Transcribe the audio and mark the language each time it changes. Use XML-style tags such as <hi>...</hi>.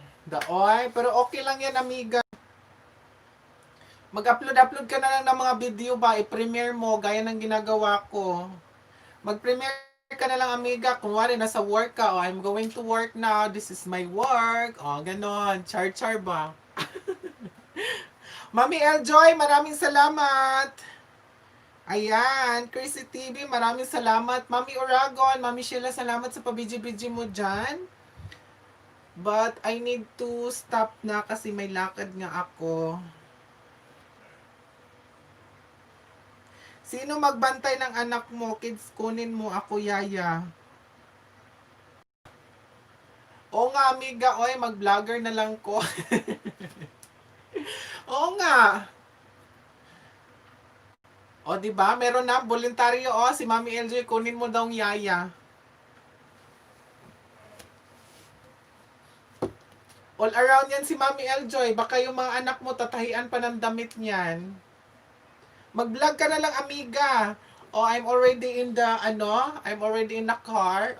<tl>Daoy, pero okay lang yan, amiga. Mag-upload ka na lang ng mga video ba, i-premiere mo, gaya ng ginagawa ko. Mag-premiere ka na lang, amiga. Kung wari, nasa work ka,</tl> <en>oh, I'm going to work now, this is my work.</en> <tl>Oh, ganon. Char-char ba? Mami Eljoy, maraming salamat. Ayan, Chrissy TV, maraming salamat. Mami Oragon, Mami Sheila, salamat sa pabidji-bidji mo dyan.</tl> <en>But I need to stop</en> <tl>na kasi may lakad nga ako. Sino magbantay ng anak mo? Kids, kunin mo ako, yaya. Oo nga, amiga. Oy, mag-vlogger na lang ko. Oo nga. O, di ba? Meron na voluntaryo. O, si Mami LJ, kunin mo daw ang yaya. All around yan si Mami Eljoy. Baka yung mga anak mo tatahian pa ng damit niyan. Mag-vlog ka na lang, amiga.</tl> <en>Oh, I'm already in the, I'm already in the car.</en>